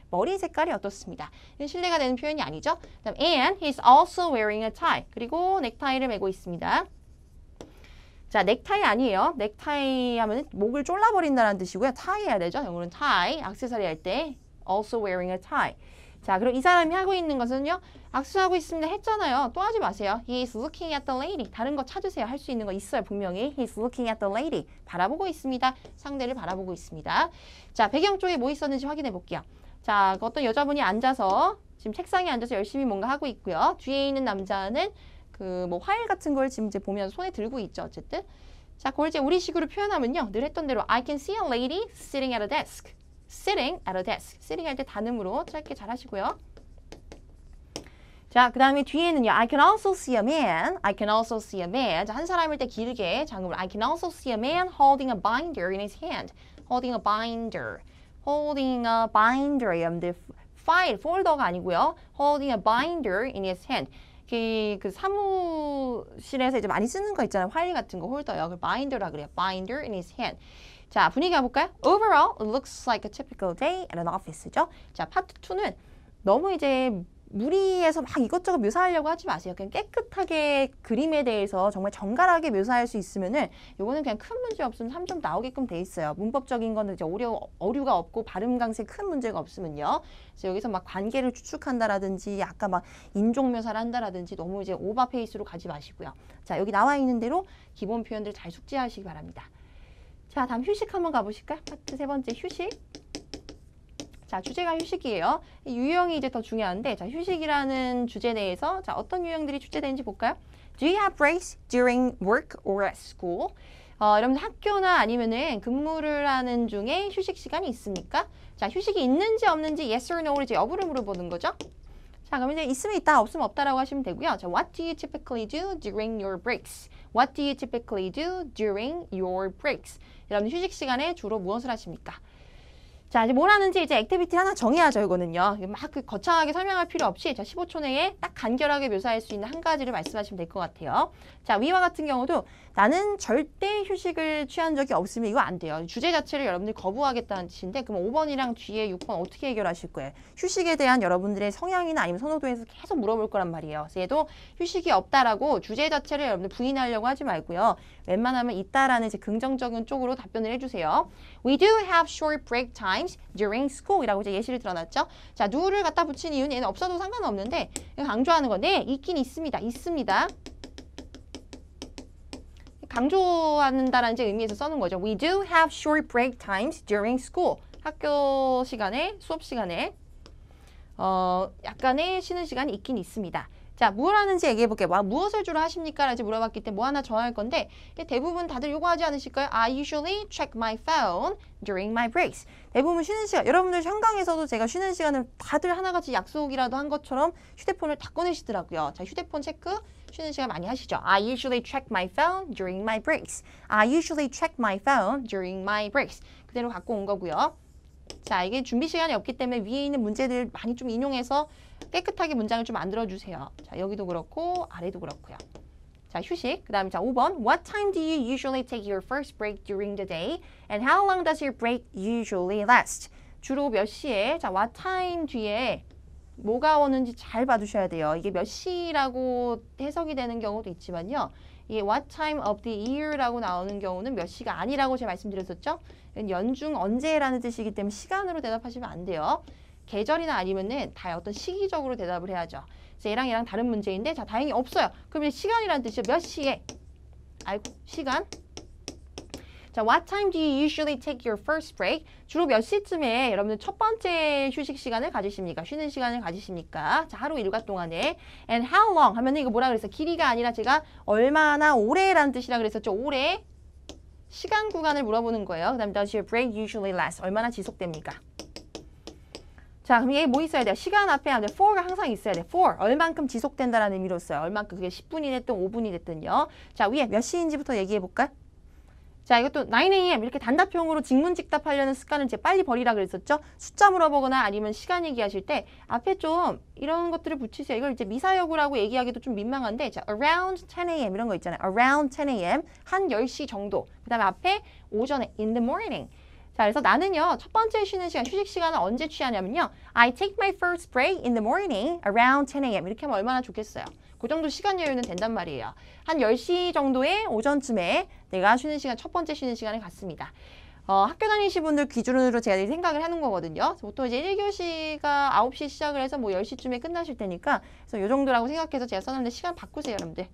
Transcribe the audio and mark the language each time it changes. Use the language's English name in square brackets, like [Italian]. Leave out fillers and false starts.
[Korean] 머리 색깔이 어떻습니다. 신뢰가 되는 표현이 아니죠. 그다음 [English] And he's also wearing a tie. [Korean] 그리고 넥타이를 메고 있습니다. 자, 넥타이 아니에요. 넥타이 하면 목을 졸라버린다는 뜻이고요. 타이 해야 되죠. 영어는 타이, 액세서리 할 때 [English] also wearing a tie. [Korean] 자, 그럼 이 사람이 하고 있는 것은요. 악수하고 있습니다 했잖아요. 또 하지 마세요. [English] He is looking at the lady. [Korean] 다른 거 찾으세요. 할 수 있는 거 있어요. 분명히. [English] He is looking at the lady. [Korean] 바라보고 있습니다. 상대를 바라보고 있습니다. 자, 배경 쪽에 뭐 있었는지 확인해 볼게요. 자, 어떤 여자분이 앉아서 지금 책상에 앉아서 열심히 뭔가 하고 있고요. 뒤에 있는 남자는 그 뭐 화일 같은 걸 지금 이제 보면 손에 들고 있죠. 어쨌든. 자, 그걸 이제 우리식으로 표현하면요. 늘 했던 대로 [English] I can see a lady sitting at a desk. sitting at a desk. [Korean] sitting 할 때 단음으로 짧게 잘 하시고요. 자, 그 다음에 뒤에는요. [English] I can also see a man. I can also see a man. [Korean] 자, 한 사람일 때 길게 장음으로 [English] I can also see a man holding a binder in his hand. holding a binder. holding a binder. [Korean] 여러분들 파일, 폴더가 아니고요. [English] holding a binder in his hand. [Korean] 그 사무실에서 이제 많이 쓰는 거 있잖아요. 파일 같은 거 홀더요. 그 binder라 그래요. [English] binder in his hand. [Korean] 자, 분위기 가볼까요? [English] Overall, it looks like a typical day at an office죠. [Korean] 자, 파트 2는 너무 이제 무리해서 막 이것저것 묘사하려고 하지 마세요. 그냥 깨끗하게 그림에 대해서 정말 정갈하게 묘사할 수 있으면은 요거는 그냥 큰 문제 없으면 3점 나오게끔 돼 있어요. 문법적인 거는 이제 어류가 없고 발음 강세 큰 문제가 없으면요. 그래서 여기서 막 관계를 추측한다라든지 아까 막 인종 묘사를 한다라든지 너무 이제 오버 페이스로 가지 마시고요. 자, 여기 나와 있는 대로 기본 표현들 잘 숙지하시기 바랍니다. 자, 다음 휴식 한번 가보실까요? 파트 3번째 휴식. 자, 주제가 휴식이에요. 유형이 이제 더 중요한데, 자, 휴식이라는 주제 내에서 자, 어떤 유형들이 출제되는지 볼까요? [English] Do you have breaks during work or at school? [Korean] 여러분들 학교나 아니면은 근무를 하는 중에 휴식 시간이 있습니까? 자, 휴식이 있는지 없는지 [English] yes or no [Korean] 를 이제 여부를 물어보는 거죠. 자, 그럼 이제 있으면 있다, 없으면 없다라고 하시면 되고요. [English] 자, what do you typically do during your breaks? What do you typically do during your breaks? [Korean] 여러분 휴식 시간에 주로 무엇을 하십니까? 자, 이제 뭘 하는지 이제 액티비티 하나 정해야죠, 이거는요. 막 그 거창하게 설명할 필요 없이 자, 15초 내에 딱 간결하게 묘사할 수 있는 한 가지를 말씀하시면 될 것 같아요. 자, 위와 같은 경우도 나는 절대 휴식을 취한 적이 없으면 이거 안 돼요. 주제 자체를 여러분들이 거부하겠다는 뜻인데 그럼 5번이랑 뒤에 6번 어떻게 해결하실 거예요? 휴식에 대한 여러분들의 성향이나 아니면 선호도에서 계속 물어볼 거란 말이에요. 그래서 얘도 휴식이 없다라고 주제 자체를 여러분들 부인하려고 하지 말고요. 웬만하면 있다라는 이제 긍정적인 쪽으로 답변을 해주세요. [English] We do have short break times during school [Korean] 이라고 이제 예시를 들어놨죠. 자, do를 갖다 붙인 이유는 얘는 없어도 상관없는데 강조하는 건데 있긴 있습니다. 있습니다. 강조한다라는 이제 의미에서 써는 거죠. [English] We do have short break times during school. [Korean] 학교 시간에, 수업 시간에 약간의 쉬는 시간이 있긴 있습니다. 자, 뭘 하는지 얘기해 볼게요. 무엇을 주로 하십니까? 라고 물어봤기 때문에 뭐 하나 정할 건데 대부분 다들 요거 하지 않으실까요? [English] I usually check my phone during my breaks. [Korean] 대부분 쉬는 시간, 여러분들 현강에서도 제가 쉬는 시간을 다들 하나같이 약속이라도 한 것처럼 휴대폰을 다 꺼내시더라고요. 자, 휴대폰 체크 쉬는 시간 많이 하시죠. [English] I usually check my phone during my breaks. I usually check my phone during my breaks. [Korean] 그대로 갖고 온 거고요. 자, 이게 준비 시간이 없기 때문에 위에 있는 문제들 많이 좀 인용해서 깨끗하게 문장을 좀 만들어주세요. 자, 여기도 그렇고 아래도 그렇고요. 자, 휴식. 그 다음에 자, 5번. [English] What time do you usually take your first break during the day? And how long does your break usually last? [Korean] 주로 몇 시에? 자, [English] what time [Korean] 뒤에 뭐가 오는지 잘 봐주셔야 돼요. 이게 몇 시라고 해석이 되는 경우도 있지만요. 이게 [English] what time of the year [Korean] 라고 나오는 경우는 몇 시가 아니라고 제가 말씀드렸었죠. 연중 언제라는 뜻이기 때문에 시간으로 대답하시면 안 돼요. 계절이나 아니면은 다 어떤 시기적으로 대답을 해야죠. 그래서 얘랑 다른 문제인데 자 다행히 없어요. 그럼 이제 시간이라는 뜻이죠. 몇 시에? 아이고 시간. [English] 자, what time do you usually take your first break? [Korean] 주로 몇 시쯤에 여러분들 첫 번째 휴식 시간을 가지십니까? 쉬는 시간을 가지십니까? 자, 하루 일과 동안에. [English] And how long? [Korean] 하면은 이거 뭐라 그랬어요? 길이가 아니라 제가 얼마나 오래라는 뜻이라 그랬었죠. 오래. 시간 구간을 물어보는 거예요. 그 다음에 [English] does your break usually last? [Korean] 얼마나 지속됩니까? 자, 그럼 얘 뭐 있어야 돼요? 시간 앞에 for가 항상 있어야 돼. [English] for. [Korean] 얼만큼 지속된다라는 의미로 써요. 얼만큼 그게 10분이 됐든 5분이 됐든요. 자, 위에 몇 시인지부터 얘기해 볼까요? 자, 이것도 9am 이렇게 단답형으로 직문직답하려는 습관을 이제 빨리 버리라 그랬었죠. 숫자 물어보거나 아니면 시간 얘기하실 때 앞에 좀 이런 것들을 붙이세요. 이걸 이제 미사여구라고 얘기하기도 좀 민망한데 자, [English] around 10am [Korean] 이런 거 있잖아요. [English] around 10am [Korean] 한 10시 정도. 그 다음에 앞에 오전에 [English] in the morning. [Korean] 자, 그래서 나는요, 첫 번째 쉬는 시간, 휴식 시간을 언제 취하냐면요. [English] I take my first break in the morning around 10am. [Korean] 이렇게 하면 얼마나 좋겠어요. 그 정도 시간 여유는 된단 말이에요. 한 10시 정도의 오전쯤에 내가 쉬는 시간, 첫 번째 쉬는 시간을 갖습니다. 학교 다니시는 분들 기준으로 제가 생각을 하는 거거든요. 보통 이제 1교시가 9시 시작을 해서 뭐 10시쯤에 끝나실 테니까 그래서 요 정도라고 생각해서 제가 써놨는데 시간 바꾸세요, 여러분들.